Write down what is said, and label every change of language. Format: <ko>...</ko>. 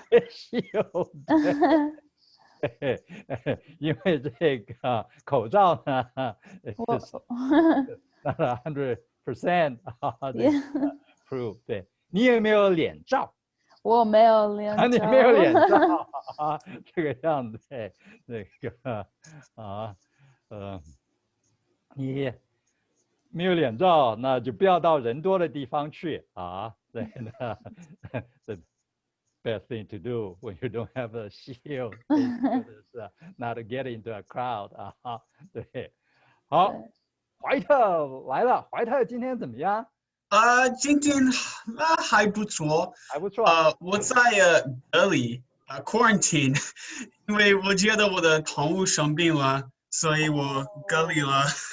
<en>shield，</en> <zh>因为这个口罩呢我</zh> <en>，is not 100%</en> <zh>这个</zh> <en>proof。</en> <zh>对，你有没有脸罩？我没有脸你罩，没有脸罩啊，这个样子，对，那个你没有脸罩，那就不要到人多的地方去啊。对，那</zh> <en>the best thing to do when you don't have a shield is not to get into a crowd 啊。</en> <zh>对，好，对，怀特来了，怀特今天怎么样？今天还不错。还不错。我在隔离quarantine，因为我觉得我的宠物生病了，所以我隔离了。</zh>